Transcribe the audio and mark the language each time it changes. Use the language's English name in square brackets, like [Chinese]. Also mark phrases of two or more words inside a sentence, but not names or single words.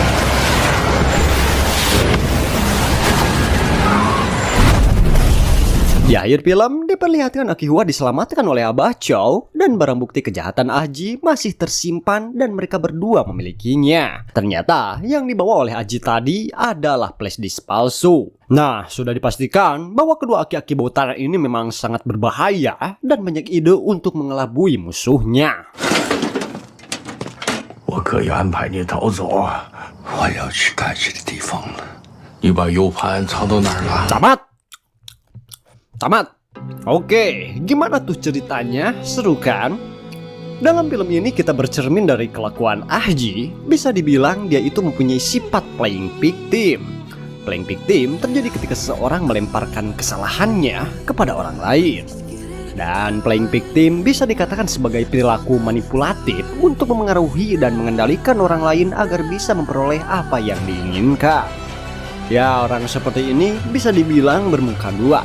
[Indonesian] Di akhir film, diperlihatkan Akihua diselamatkan oleh Abah Chow dan barang bukti kejahatan Ahji masih tersimpan dan mereka berdua memilikinya. Ternyata yang dibawa oleh Ahji tadi adalah [English] flash disk [Indonesian] palsu. Nah, sudah dipastikan bahwa kedua aki-aki botaran ini memang sangat berbahaya dan banyak ide untuk mengelabui musuhnya. [Chinese] 我可以安排你逃走啊！我要去该去的地方了。你把 U 盘藏到哪儿了？ [Indonesian] Tamat. Oke, gimana tuh ceritanya? Seru kan? Dalam film ini kita bercermin dari kelakuan Ahji. Bisa dibilang dia itu mempunyai sifat [English] playing victim. Playing victim [Indonesian] terjadi ketika seseorang melemparkan kesalahannya kepada orang lain. Dan [English] playing victim [Indonesian] bisa dikatakan sebagai perilaku manipulatif untuk memengaruhi dan mengendalikan orang lain agar bisa memperoleh apa yang diinginkan. Ya, orang seperti ini bisa dibilang bermuka dua.